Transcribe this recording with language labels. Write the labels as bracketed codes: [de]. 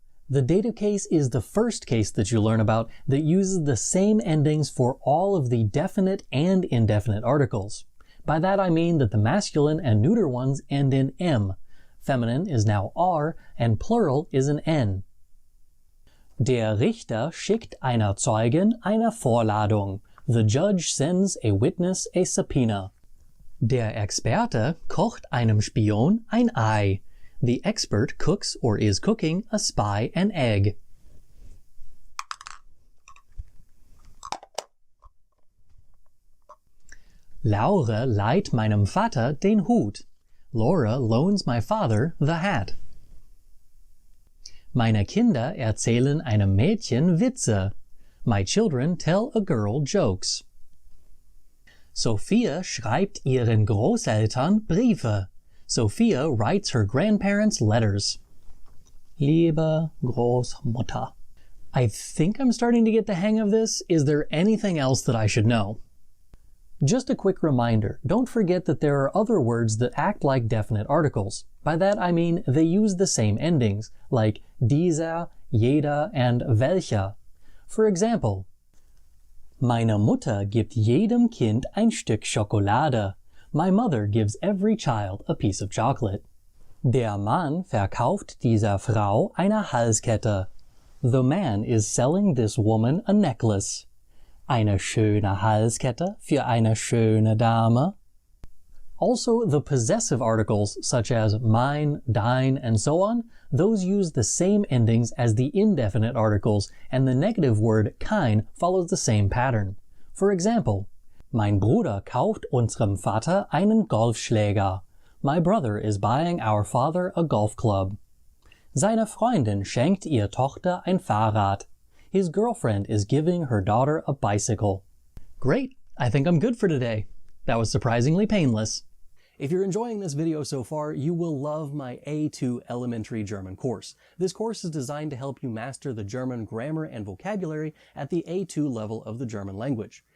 [en] The dative case is the first case that you learn about that uses the same endings for all of the definite and indefinite articles. By that I mean that the masculine and neuter ones end in M. Feminine is now R, and plural is an N. [de] Der Richter schickt einer Zeugin eine Vorladung. [en] The judge sends a witness a subpoena. [de] Der Experte kocht einem Spion ein Ei. [en] The expert cooks or is cooking a spy an egg. [de] Laura leiht meinem Vater den Hut. [en] Laura loans my father the hat. [de] Meine Kinder erzählen einem Mädchen Witze. [en] My children tell a girl jokes. [de] Sophia schreibt ihren Großeltern Briefe. [en] Sophia writes her grandparents letters. [de] Liebe Großmutter. [en] I think I'm starting to get the hang of this. Is there anything else that I should know? Just a quick reminder, don't forget that there are other words that act like definite articles. By that I mean they use the same endings, like dieser, jeder, and welcher. For example, [de] meine Mutter gibt jedem Kind ein Stück Schokolade. [en] My mother gives every child a piece of chocolate. [de] Der Mann verkauft dieser Frau eine Halskette. [en] The man is selling this woman a necklace. [de] Eine schöne Halskette für eine schöne Dame. [en] Also, the possessive articles, such as mine, dein, and so on, those use the same endings as the indefinite articles, and the negative word kein follows the same pattern. For example, [de] mein Bruder kauft unserem Vater einen Golfschläger. [en] My brother is buying our father a golf club. [de] Seine Freundin schenkt ihr Tochter ein Fahrrad. [en] His girlfriend is giving her daughter a bicycle. Great! I think I'm good for today. That was surprisingly painless. If you're enjoying this video so far, you will love my A2 Elementary German course. This course is designed to help you master the German grammar and vocabulary at the A2 level of the German language.